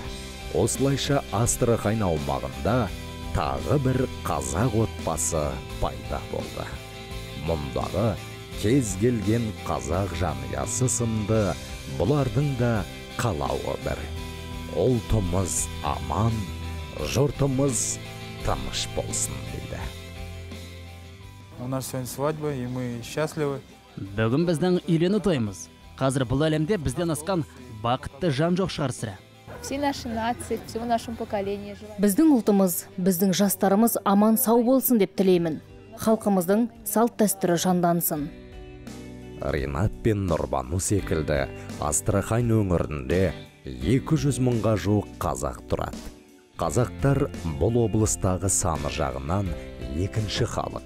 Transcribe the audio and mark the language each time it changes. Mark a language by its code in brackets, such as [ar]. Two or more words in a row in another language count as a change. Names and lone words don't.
[kk] Осылайша Астрахань аумағында тағы бір қазақ отбасы пайда болды. Мұндағы кез келген қазақ жанұясы сынды бұлардың да қалауы бір. Ұлтымыз аман, жұртымыз тыныш болсын дейді. [ru] У нас сегодня свадьба, и мы счастливы. [kk] Бүгін біздің үйлену тойымыз. Қазір бұл әлемде бізден асқан бақытты жан жоқ шығар сірә. [ru] Всей нашей нации, всему нашему поколению желаю. [kk] Біздің ұлтымыз, біздің жастарымыз аман сау болсын деп тілеймін. Халқымыздың салт дәстүрі жандансын. Ринат пен Нұрбану секілді Астрахань өңірінде 200 мыңға жуық қазақ тұрады. Қазақтар бұл облыстағы саны жағынан екінші халық.